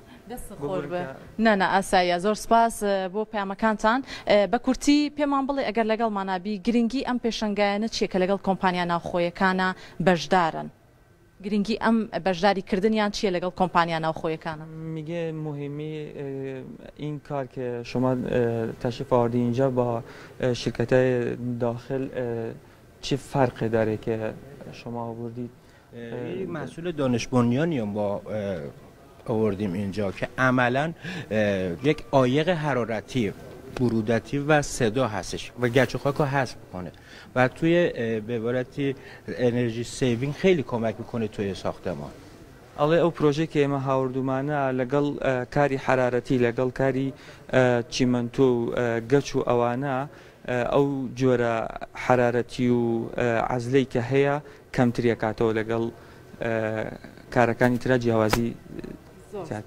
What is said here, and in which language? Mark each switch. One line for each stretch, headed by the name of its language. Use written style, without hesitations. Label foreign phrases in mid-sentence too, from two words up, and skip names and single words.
Central Kurdish: نەنا ئاساییە زۆر سپاس بۆ پەیامەکانتان بە کورتی پێمان بڵێ ئەگەر لەگەڵمانابی گرنگی ئەم پێشەنگایانە چیە کە لەگەڵ کۆمپانیا ناوخۆیەکانە بەشدارن گرنگی ئەم بەشداریکردنیان چیە لەگەڵ کۆمپانیا ناوخۆیەکانە؟
Persian: میگه مهمی این کار که شما تشریف آوردین اینجا با شرکت‌های داخل چه فرقی داره که شما آوردید؟ محصول دانش بنیانی با آوردیم اینجا که عملا یک عایق حرارتی، برودتی و صدا هستش و گچ و خاک رو حذف میکنه و توی به عبارتی
English: energy saving
Persian: خیلی کمک میکنه توی ساختمان.
Central Kurdish: ئەڵێ ئەو پرۆژێ کە ئێمە هاوردومانە لەگەڵ کاری حرارەتی لەگەڵ کاری چیمەنتۆ و گەچ و ئەوانە ئەو جۆرە حرارەتی و عەزلەی کە هەیە کەمتری ئەکاتەوە لەگەڵ کارەکانی ترا جیاوازی زیاتر.